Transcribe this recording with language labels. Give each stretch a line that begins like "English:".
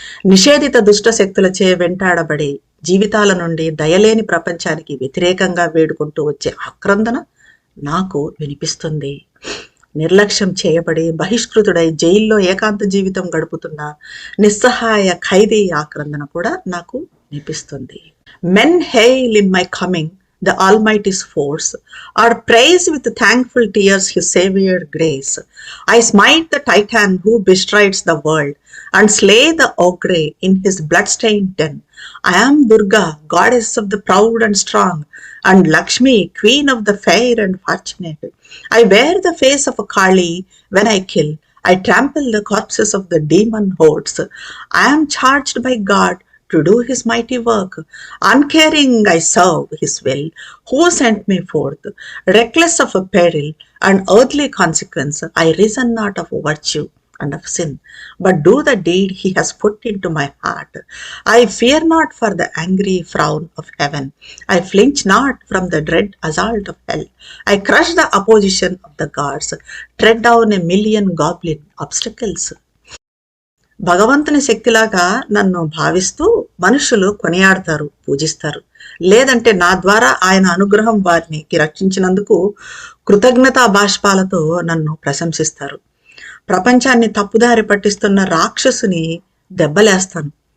Telugu: నిషేధిత దుష్ట శక్తులచే వెంటాడబడి జీవితాల నుండి దయలేని ప్రపంచానికి వ్యతిరేకంగా వేడుకుంటూ వచ్చే ఆక్రందన నాకు వినిపిస్తుంది. నిర్లక్ష్యం చేయబడి బహిష్కృతుడై జైల్లో ఏకాంత జీవితం గడుపుతున్న నిస్సహాయ ఖైదీ ఆక్రందన కూడా నాకు వినిపిస్తుంది.
English: Men hail in my coming the Almighty's force, or praise with thankful tears his saviour grace. I smite the Titan who bestrides the world, and slay the ogre in his blood-stained den. I am Durga, goddess of the proud and strong, and Lakshmi, queen of the fair and fortunate. I wear the face of a Kali when I kill. I trample the corpses of the demon hordes. I am charged by God to do his mighty work. Uncaring I serve his will, who sent me forth. Reckless of a peril and earthly consequence, I reason not of virtue and of sin, but do the deed he has put into my heart. I fear not for the angry frown of heaven. I flinch not from the dread assault of hell. I crush the opposition of the gods, tread down a million goblin obstacles.
Telugu: భగవంతుని శక్తిలాగా నన్ను భావిస్తూ మనుషులు కొనియాడతారు, పూజిస్తారు. లేదంటే నా ద్వారా ఆయన అనుగ్రహం వారికి రక్షించినందుకు కృతజ్ఞతా బాష్పాలతో నన్ను ప్రశంసిస్తారు. ప్రపంచాన్ని తప్పుదారి పట్టిస్తున్న రాక్షసుని దెబ్బలేస్తాను.